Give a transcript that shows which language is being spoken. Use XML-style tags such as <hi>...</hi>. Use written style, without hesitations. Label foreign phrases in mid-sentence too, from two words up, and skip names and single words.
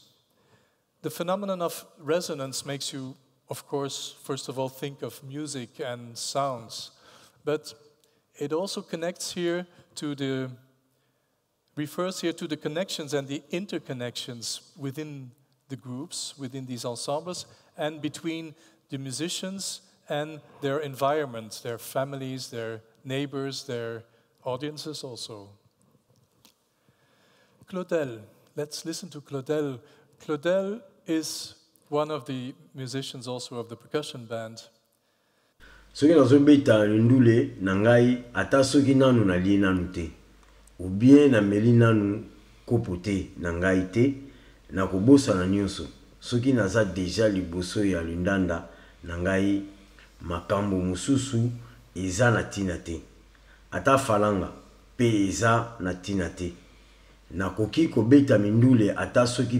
<en>The phenomenon of resonance makes you, of course, first of all, think of music and sounds, but it also refers here to the connections and the interconnections within the groups, within these ensembles, and between the musicians and their environment, their families, their neighbors, their audiences also. Claudel, let's listen to Claudel. Claudel is one of the musicians also of the percussion band.</en> <ln>Soki nazobeta ndule na ngai ata soki nanu nalie nanu te</ln> <fr>ou bien</fr> <ln>nameli nanu kopo te na ngai te na kobosana nyonso soki naza deja liboso ya lindanda na ngai makambo mosusu eza na tina te ata falanga pe eza na tina te nakoki kobeta mindule ata soki</ln>